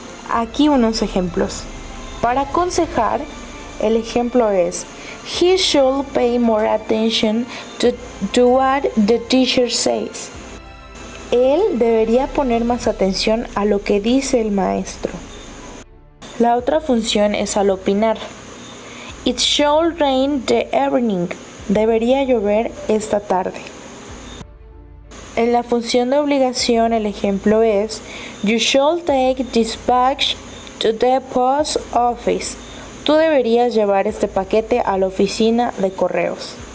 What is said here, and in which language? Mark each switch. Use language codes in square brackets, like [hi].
[es] Aquí unos ejemplos. Para aconsejar, el ejemplo es [en] He should pay more attention to what the teacher says. [es] Él debería poner más atención a lo que dice el maestro. La otra función es al opinar. [en] It should rain the evening. [es] Debería llover esta tarde. En la función de obligación, el ejemplo es [en] You should take this package to the post office. [es] Tú deberías llevar este paquete a la oficina de correos.